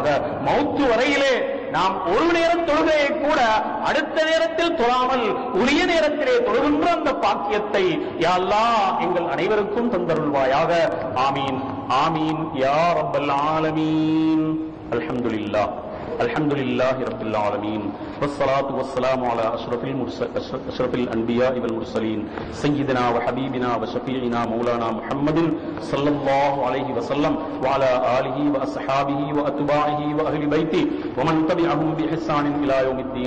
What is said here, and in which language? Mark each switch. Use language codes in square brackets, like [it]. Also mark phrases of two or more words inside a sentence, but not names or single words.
[ta] மௌத்து வரையிலே நாம் ஒரு நேரம் தொழுகையை கூட அடுத்த நேரத்தில் தொழாமல் உரிய நேரத்திலே தொழுகின்ற அந்த பாக்கியத்தை [ar] يا الله [ta] எங்கள் அனைவருக்கும் தந்தருள்வாயாக. [ar] آمين آمين يا رب العالمين. الحمد لله. الحمد لله رب العالمين والصلاة والسلام على أشرف الأنبياء والمرسلين سيدنا وحبيبنا وشفيعنا مولانا محمد صلى الله عليه وسلم وعلى آله وأصحابه وأتباعه وأهل بيته ومن تبعهم بإحسان إلى يوم الدين.